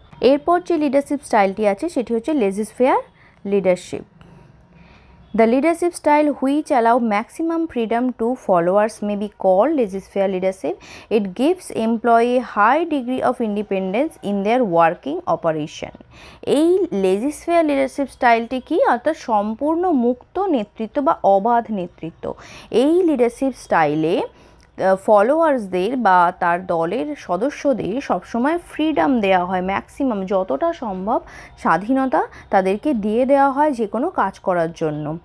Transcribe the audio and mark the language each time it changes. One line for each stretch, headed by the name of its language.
Bangla: এরপর যে লিডারশিপ স্টাইলটি আছে সেটি হচ্ছে লেজিসফেয়ার leadership.
English: The leadership style which allow maximum freedom to followers may be called laissez-faire leadership. It gives employee high degree of independence in their working operation.
Bangla: এই laissez-faire leadership স্টাইলটি কি, অর্থাৎ সম্পূর্ণ মুক্ত নেতৃত্ব বা অবাধ নেতৃত্ব। এই লিডারশিপ স্টাইলে ফলোয়ার্সদের বা তার দলের সদস্যদের সবসময় ফ্রিডম দেওয়া হয়, ম্যাক্সিমাম যতটা সম্ভব স্বাধীনতা তাদেরকে দিয়ে দেওয়া হয় যে কোনো কাজ করার জন্য।